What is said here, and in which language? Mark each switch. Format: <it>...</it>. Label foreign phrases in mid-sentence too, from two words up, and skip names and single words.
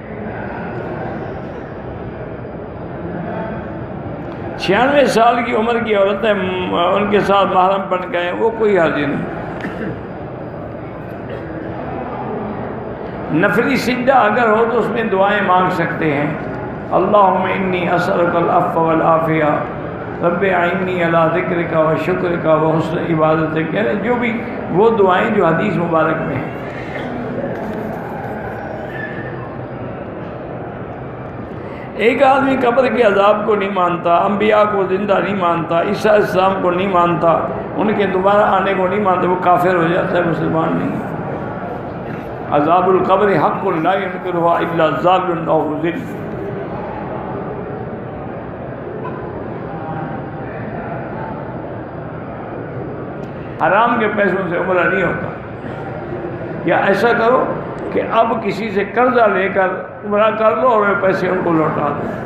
<ur>96 سال کی عمر کی عورتیں ان کے ساتھ محرم بن گئے، وہ کوئی حرج نہیں. نفلی سجدہ اگر ہو تو اس میں دعائیں مانگ سکتے ہیں.</ur> <ar>اللہم انی اسألک العفو والعافیہ رب اعنی علی ذکرک و شکرک و حسن عبادتک،</ar> <ur>یعنی جو بھی وہ دعائیں جو حدیث مبارک میں ہیں. ایک آدمی قبر کے عذاب کو نہیں مانتا، انبیاء کو زندہ نہیں مانتا، عیسیٰ علیہ السلام کو نہیں مانتا، ان کے دوبارہ آنے کو نہیں مانتا، وہ کافر ہو جاتا ہے، مسلمان نہیں.</ur> <ar>عذاب القبر حق لا ينکرها الا ضال او مضل.</ar> <ur>حرام کے پیسوں سے عمرہ نہیں ہوتا. یا ایسا کرو کہ اب کسی سے قرضہ لے کر عمرہ کر لو اور وہ پیسے ان کو لوٹا دو.</ur>